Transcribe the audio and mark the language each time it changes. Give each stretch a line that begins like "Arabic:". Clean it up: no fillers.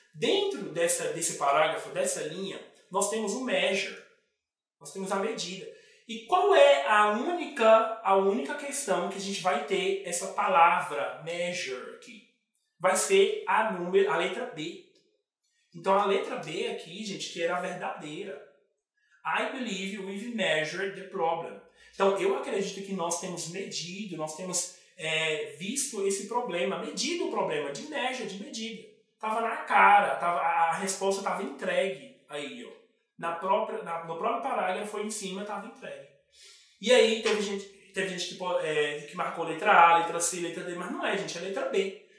Portuguese: Dentro desse parágrafo, dessa linha, nós temos o measure. Nós temos a medida. E qual é a única questão que a gente vai ter essa palavra measure aqui? Vai ser a letra B. Então, a letra B aqui, gente, que era a verdadeira.
English: I believe we've measured the problem.
Portuguese: Então, eu acredito que nós temos medido, nós temos visto esse problema, medido o problema, de medida. Estava na cara, a resposta estava entregue aí, ó. No próprio parágrafo em cima estava entregue. E aí, teve gente que marcou letra A, letra C, letra D, mas não é, gente, é letra B.